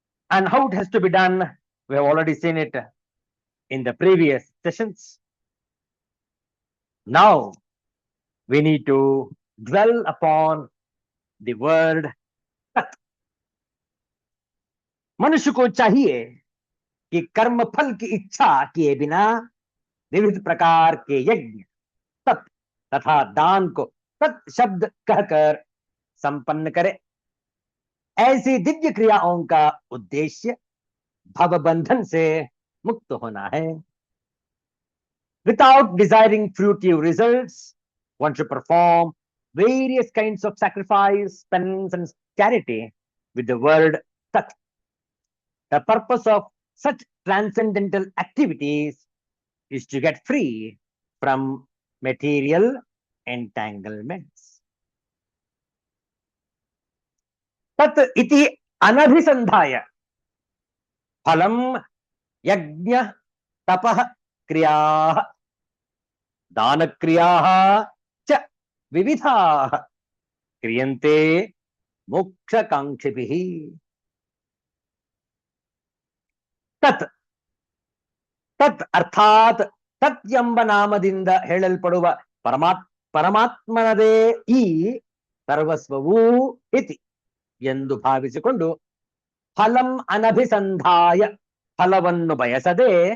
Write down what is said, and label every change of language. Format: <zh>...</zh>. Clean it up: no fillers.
<en>And how it has to be done, we have already seen it in the previous sessions. Now, we need to dwell upon the word tat.</en> <hi>मनुष्य को चाहिए कि कर्म फल की इच्छा किए बिना विविध प्रकार के यज्ञ, तप तथा दान को तत् शब्द कहकर संपन्न करे। ऐसी दिव्य क्रियाओं का उद्देश्य भव बंधन से मुक्त होना है।</hi> <en>Without desiring fruitive results, one should perform various kinds of sacrifice, penance, and charity with the word Tat. The purpose of such transcendental activities is to get free from material entanglements.</en> <sa>Tat iti anabhisandhaya phalam yajna tapah क्रियाः दान क्रियाः च विविधाः क्रियन्ते मोक्षकांक्षिभिः।</sa> <kn>तत् तತ್ ಅರ್ಥಾತ್ ತತ್ ಎಂಬ ನಾಮದಿಂದ ಹೇಳಲ್ಪಡುವ ಪರಮಾತ್ಮನದೇ ಈ ಸರ್ವಸ್ವವೂ ಇತಿ ಎಂದು ಭಾವಿಸಿಕೊಂಡು</kn> <sa>ಫಲಂ ಅನಭಿಸಂಧಾಯ</sa> <kn>ಫಲವನ್ನು ಬಯಸದೆ</kn>